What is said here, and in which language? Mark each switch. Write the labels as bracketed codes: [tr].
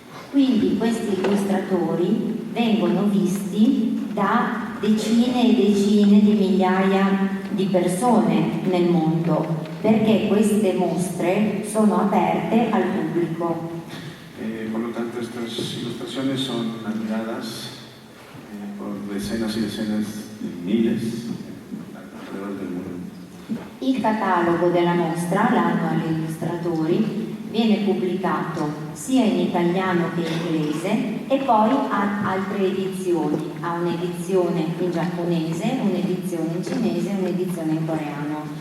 [it] Quindi questi illustratori vengono visti da decine e decine di migliaia di persone nel mondo, perché queste mostre sono aperte al pubblico. [es] Por lo tanto, estas ilustraciones son admiradas por decenas y decenas de miles alrededor del mundo. [it] Il catalogo della mostra, l'Annual Illustratori, viene pubblicato sia in italiano che in inglese e poi ha altre edizioni, ha un'edizione in giapponese, un'edizione in cinese e un'edizione in coreano.